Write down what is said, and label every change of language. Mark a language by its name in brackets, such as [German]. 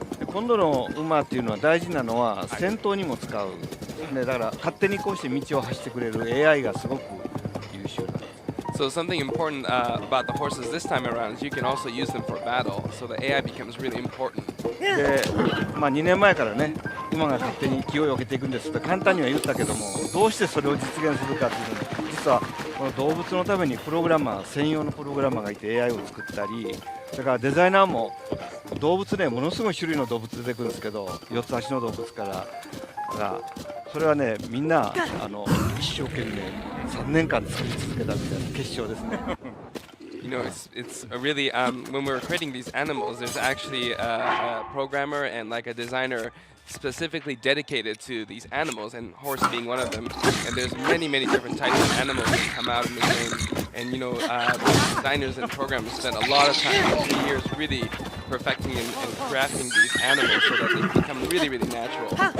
[Japanese] 今度の馬っていうのは大事なのは戦闘にも使う。だから勝手にこうして道を走ってくれる AI がすごく優秀なんです。 [English] So something important about the horses this time around is you can also use them for battle. So the AI becomes really important. [Japanese] で、2年前からね、馬が勝手に気をよけていくんですと簡単には言ったけども、どうしてそれを実現するかっていうのに、実はこの動物のために専用のプログラマーがいて AI を作ったり、それからデザイナーも動物ね、ものすごい種類の動物出てくるんですけど、4つ足の動物からそれはね、みんな一生懸命3年間作り続けたみたいな結晶ですね。 [English] You know, it's really when we're creating these animals, there's actually a programmer and like a designer specifically dedicated to these animals, and horse being one of them. And there's many different types of animals that come out in the game. And you know, the designers and programmers spent a lot of time, 2 years, really perfecting and crafting these animals so that they become really natural.